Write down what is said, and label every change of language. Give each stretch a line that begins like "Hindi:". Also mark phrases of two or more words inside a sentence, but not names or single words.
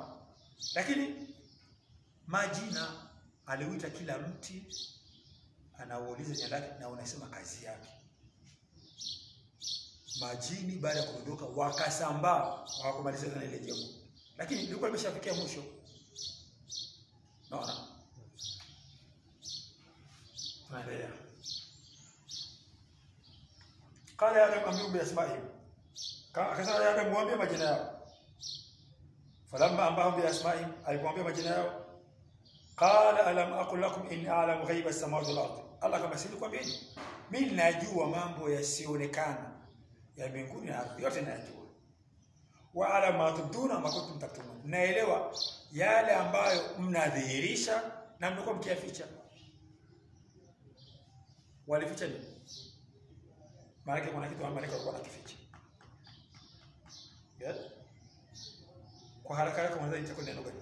Swahili: Lakini majina aliuita kila mti anauuliza jina lake na unasema kazi yake. Majini baada ya kuondoka wakasambaa, hawakumaliza na ile jengo. Lakini ilikuwa imeshafikia mwisho. Naona. Tunaendelea.
Arabic: قال يا آدم بأسماء.
Swahili: Akasema ya Adam muambie majina yao.
Arabic: فلما أنبأهم بأسماء,
Swahili: alipomwambia majina yao,
Arabic: قال ألم أقل لكم إني أعلم غيب السماوات والأرض.
Swahili: Allah kama silikwambieni, mimi najua mambo yasionekana ya mbinguni na ardhi, yote najua.
Arabic: وعلى ما تبدون ما كنتم تكتمون.
Swahili: Naelewa yale ambayo mnadhihirisha na mlikuwa mkiyaficha. Walificha nini? Maana kuna kitu ambacho walikuwa wanakificha. Kwa haraka haraka mwanzo itakuwa neno gani?